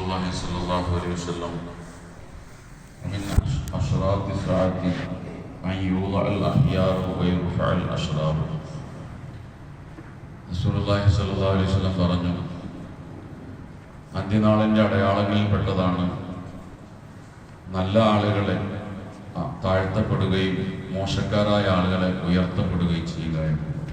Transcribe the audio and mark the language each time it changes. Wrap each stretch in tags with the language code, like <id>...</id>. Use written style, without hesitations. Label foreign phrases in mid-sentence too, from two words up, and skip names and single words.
<ar>صلى الله عليه وسلم من أشراط الساعة أن يوضع الأخيار ويرفع الأشرار. رسول الله صلى الله عليه وسلم</ar> <ml>പറഞ്ഞു, അന്ത്യനാളിൻ്റെ അടയാളങ്ങളിൽപ്പെട്ടതാണ് നല്ല ആളുകളെ താഴ്ത്തപ്പെടുകയും മോശക്കാരായ ആളുകളെ ഉയർത്തപ്പെടുകയും ചെയ്യുക എന്ന്.</ml>